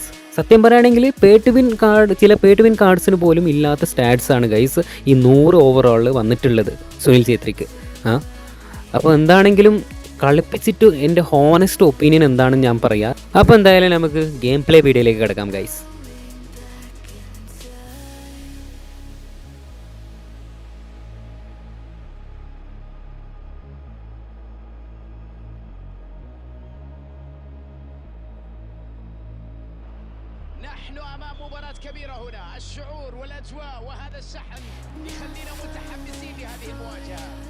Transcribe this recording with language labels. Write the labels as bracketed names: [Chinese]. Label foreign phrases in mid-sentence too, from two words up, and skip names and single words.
[Malayalam] സത്യം പറയുകയാണെങ്കിൽ ചില [English] pay to win [Malayalam] കാർഡ്സിന് പോലും ഇല്ലാത്ത സ്റ്റാറ്റ്സാണ് ഗൈസ് ഈ 100 ഓവറോളിൽ വന്നിട്ടുള്ളത് സുനിൽ ഛേത്രിക്ക്. അപ്പോൾ എന്താണെങ്കിലും കളിപ്പിച്ചിട്ട് എൻ്റെ [English] honest opinion [Malayalam] എന്താണെന്ന് ഞാൻ പറയാം. അപ്പോൾ എന്തായാലും നമുക്ക് [English] game play [Malayalam] വീഡിയോയിലേക്ക് കിടക്കാം ഗൈസ്. [Arabic] نحن أمام مباراة كبيرة هنا، الشعور والأجواء وهذا الشحن يخلينا متحمسين لهذه المواجهة.